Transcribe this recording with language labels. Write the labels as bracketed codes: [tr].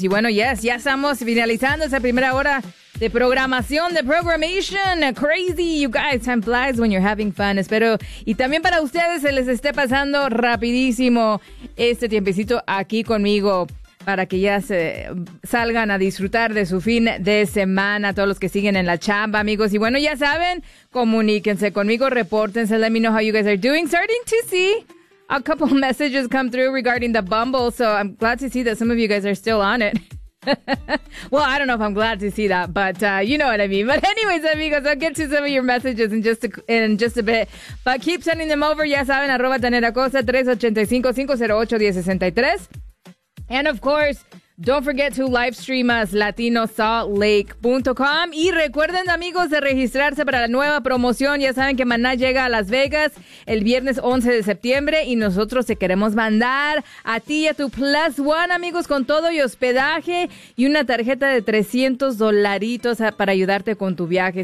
[es] Y bueno, yes, ya estamos finalizando esa primera hora de programación, de programation. [en] Crazy, you guys, time flies when you're having fun. [es] Espero, y también para ustedes, se les esté pasando rapidísimo este tiempecito aquí conmigo, para que ya se salgan a disfrutar de su fin de semana, todos los que siguen en la chamba, amigos. Y bueno, ya saben, comuníquense conmigo, repórtense, [en] let me know how you guys are doing. Starting to see a couple messages come through regarding the Bumble, so I'm glad to see that some of you guys are still on it. Well, I don't know if I'm glad to see that, but you know what I mean. But anyways, amigos, I'll get to some of your messages in just a bit. But keep sending them over, [es] ya saben, [en] arroba Tanera Cosa, 385-508-1063. And of course, don't forget to live stream us, latinosaltlake.com. [es] Y recuerden, amigos, de registrarse para la nueva promoción. Ya saben que Maná llega a Las Vegas el viernes 11 de septiembre y nosotros te queremos mandar a ti y a tu Plus One, amigos, con todo y hospedaje y una tarjeta de $300 para ayudarte con tu viaje.